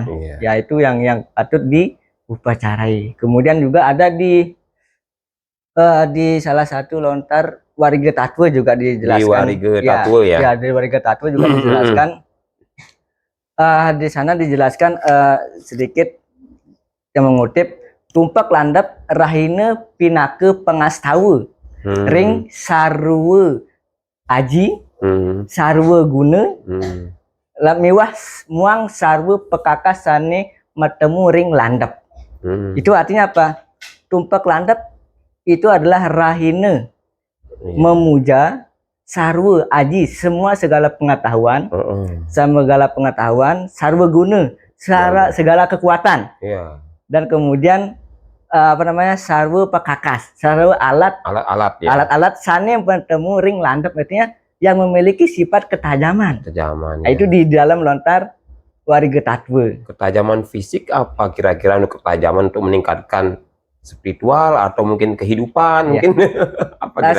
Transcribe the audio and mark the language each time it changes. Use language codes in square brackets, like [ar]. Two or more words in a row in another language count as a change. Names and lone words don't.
[id] Yaitu yang patut diupacarai. Kemudian juga ada di salah satu lontar Warige Tatwe juga dijelaskan. Di Warige Tatwe di Warige Tatwe juga dijelaskan Di sana dijelaskan sedikit yang mengutip, [ban] tumpak landap rahine pinake pengastawa ring sarwa aji sarwa guna miwah muang sarwa pekakas sane matemu ring landap. [id] Itu artinya apa? Tumpak landap itu adalah rahine memuja [ban] sarwa aji, [id] semua segala pengetahuan, segala pengetahuan, [ban] sarwa guna, [id] segala kekuatan, dan kemudian apa namanya, [ban] sarwa pekakas, [id] sarwa alat-alat, ya. Alat-alat sane yang bertemu [ban] ring landap, [id] artinya yang memiliki sifat ketajaman. Nah, itu di dalam lontar Warga Tatwa. Ketajaman fisik apa kira-kira, untuk ketajaman untuk meningkatkan spiritual atau mungkin kehidupan, mungkin apa kira-kira?